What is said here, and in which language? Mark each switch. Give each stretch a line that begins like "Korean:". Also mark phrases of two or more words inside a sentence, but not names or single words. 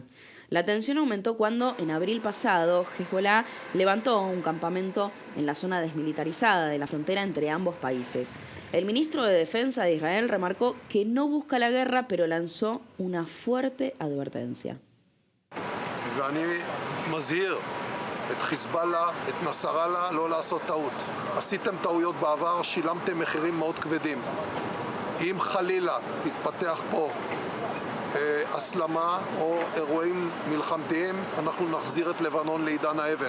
Spanish: La tensión aumentó cuando, en abril pasado, Hezbollah levantó un campamento en la zona desmilitarizada de la frontera entre ambos países. El ministro de Defensa de Israel remarcó que no busca la guerra, pero lanzó una fuerte advertencia.
Hebrew: את חיזבאללה, את נסראללה, לא לעשות טעות. עשיתם טעויות בעבר, שילמתם מחירים מאוד כבדים. אם חלילה תתפתח פה הסלמה או אירועים מלחמתיים, אנחנו נחזיר את לבנון לעידן האבן.